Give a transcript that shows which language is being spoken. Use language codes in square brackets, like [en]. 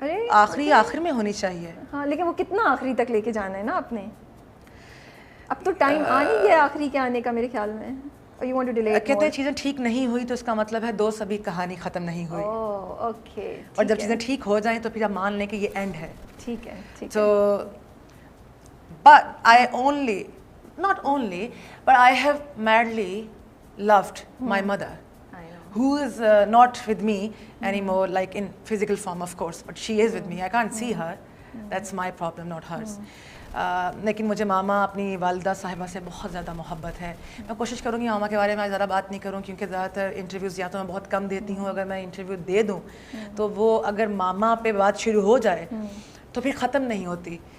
[ur] آخری آخر میں ہونی چاہیے. ہاں لیکن وہ کتنا آخری تک لے کے جانا ہے نا آپ نے. اب تو ٹائم آ نہیں گیا آخری کے آنے کا میرے خیال میں. کہتے ہیں چیزیں ٹھیک نہیں ہوئی تو اس کا مطلب ہے دوست ابھی کہانی ختم نہیں ہوئی. اور جب چیزیں ٹھیک ہو جائیں تو پھر آپ مان لیں کہ یہ اینڈ ہے. ٹھیک ہے. [en] تو but I only, not only, but I have madly loved my mother, who is not with me anymore, like in physical form of course, but she is with me. I can't see her. That's my problem, not hers. [ur] لیکن مجھے ماما اپنی والدہ صاحبہ سے بہت زیادہ محبت ہے. میں کوشش کروں گی ماما کے بارے میں زیادہ بات نہیں کروں کیونکہ زیادہ تر انٹرویوز یا تو میں بہت کم دیتی ہوں. اگر میں انٹرویو دے دوں تو وہ اگر ماما پہ بات شروع ہو جائے تو پھر ختم نہیں ہوتی.